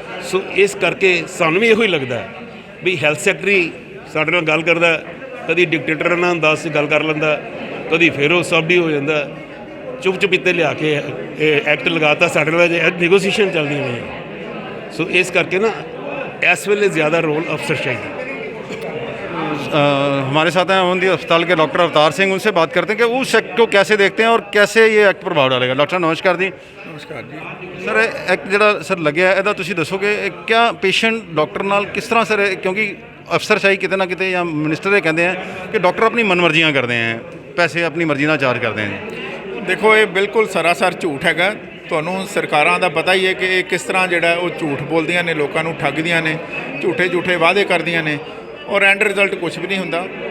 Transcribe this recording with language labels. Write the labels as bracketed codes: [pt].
[pa] ਸੋ ਇਸ ਕਰਕੇ ਸਾਨੂੰ ਵੀ ਇਹੋ ਹੀ ਲੱਗਦਾ ਵੀ ਹੈਲਥ ਸੈਕਟਰੀ ਸਾਡੇ ਨਾਲ ਗੱਲ ਕਰਦਾ, ਕਦੀ ਡਿਕਟੇਟਰ ਨਾਲ ਹੁੰਦਾ ਸੀ ਗੱਲ ਕਰ ਲੈਂਦਾ, ਕਦੀ ਫਿਰ ਉਹ ਸਾਬੀ ਹੋ ਜਾਂਦਾ। ਚੁੱਪ ਚੁਪੀਤੇ ਲਿਆ ਕੇ ਇਹ ਐਕਟ ਲਗਾਤਾ ਸਾਡੇ ਨਾਲ, ਨੈਗੋਸੀਏਸ਼ਨ ਚੱਲਦੀ ਨਹੀਂ। ਸੋ ਇਸ ਕਰਕੇ ਨਾ [hi] इस वेले ज़्यादा रोल अफसरशाही है। हमारे साथ हैं ओमदी अस्पताल के डॉक्टर अवतार सिंह। उनसे बात करते हैं कि उस एक्ट को कैसे देखते हैं और कैसे ये एक्ट प्रभाव डालेगा। डॉक्टर नमस्कार जी। [pa] ਨਮਸਕਾਰ ਜੀ। सर एक्ट ਜਿਹੜਾ ਸਰ ਲੱਗਿਆ ਇਹਦਾ ਤੁਸੀਂ ਦੱਸੋਗੇ ਕਿਆ ਪੇਸ਼ੈਂਟ ਡਾਕਟਰ ਨਾਲ ਕਿਸ ਤਰ੍ਹਾਂ ਸਰ, ਕਿਉਂਕਿ ਅਫਸਰਸ਼ਾਹੀ ਕਿਤੇ ਨਾ ਕਿਤੇ ਜਾਂ ਮਿਨਿਸਟਰ ਇਹ ਕਹਿੰਦੇ ਆ ਕਿ ਡਾਕਟਰ ਆਪਣੀ ਮਨਮਰਜ਼ੀਆਂ ਕਰਦੇ ਆ, ਪੈਸੇ ਆਪਣੀ ਮਰਜ਼ੀ ਨਾਲ ਚਾਰਜ ਕਰਦੇ ਆ। ਦੇਖੋ, ਇਹ ਬਿਲਕੁਲ ਸਰਾਸਰ ਝੂਠ ਹੈਗਾ। ਤੁਹਾਨੂੰ ਸਰਕਾਰਾਂ ਦਾ ਪਤਾ ਹੀ ਹੈ ਕਿ ਇਹ ਕਿਸ ਤਰ੍ਹਾਂ ਜਿਹੜਾ ਉਹ ਝੂਠ ਬੋਲਦੀਆਂ ਨੇ, ਲੋਕਾਂ ਨੂੰ ਠੱਗਦੀਆਂ ਨੇ, ਝੂਠੇ ਵਾਅਦੇ ਕਰਦੀਆਂ ਨੇ, ਔਰ ਐਂਡ ਰਿਜ਼ਲਟ ਕੁਝ ਵੀ ਨਹੀਂ ਹੁੰਦਾ।